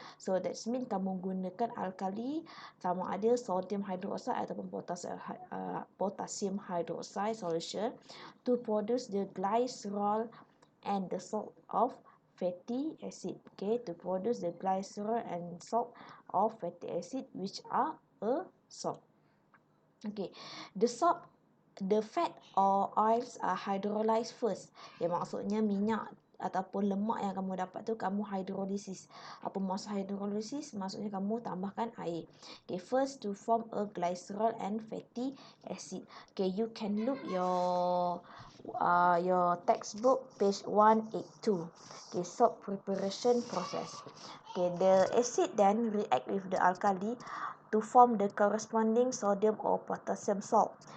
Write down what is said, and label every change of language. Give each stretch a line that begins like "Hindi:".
English: So that means
Malay: kamu gunakan alkali sama ada
English: sodium hydroxide ataupun potassium hydroxide solution to produce the glycerol and the salt of fatty acid. Okay, to produce the glycerol and salt of fatty acid, which are a soap. Okay, the fat or oils are hydrolyzed first.
Malay: Maksudnya minyak ataupun lemak yang kamu dapat tu kamu hydrolysis. Apa maksud hydrolysis? Maksudnya kamu tambahkan air.
English: Okay, first to form a glycerol and fatty acid. Okay, you can look your textbook page 182. Okay, soap preparation process. Okay, the acid then react with the alkali to form the corresponding sodium or potassium salt.